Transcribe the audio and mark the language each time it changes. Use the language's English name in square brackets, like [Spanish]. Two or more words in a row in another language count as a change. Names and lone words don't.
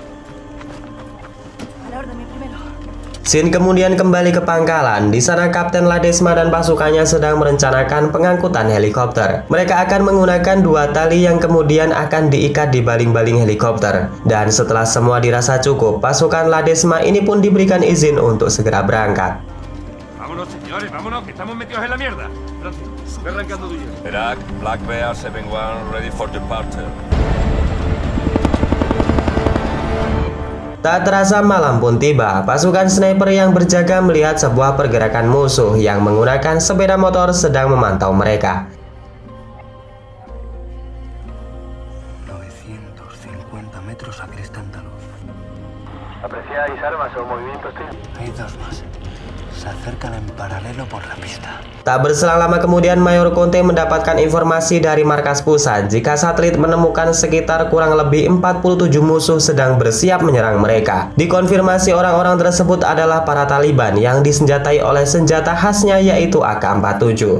[Indonesian] Shin kemudian kembali ke pangkalan. Di sana Kapten Ladesma dan pasukannya sedang merencanakan pengangkutan helikopter. Mereka akan menggunakan 2 tali yang kemudian akan diikat di baling-baling helikopter. Dan setelah semua dirasa cukup, pasukan Ladesma ini pun diberikan izin untuk segera berangkat. [Spanish] Vámonos, señores, vámonos, que estamos metidos en la mierda. Gracias. Ve arrancando tú ya. Irak, [English] Black Bear 7-1, ready for departure. [Indonesian] Tak terasa malam pun tiba. Pasukan sniper yang berjaga melihat sebuah pergerakan musuh yang menggunakan sepeda motor sedang memantau mereka. [Spanish] 950 metros a cristal de luz. ¿Apreciáis armas o movimientos hostil? Hay 2 más. Se acercan en paralelo por la pista. [Indonesian] Tak berselang lama kemudian Mayor Conte mendapatkan informasi dari markas pusat jika satelit menemukan sekitar kurang lebih 47 musuh sedang bersiap menyerang mereka. Dikonfirmasi orang-orang tersebut adalah para Taliban yang disenjatai oleh senjata khasnya yaitu AK-47.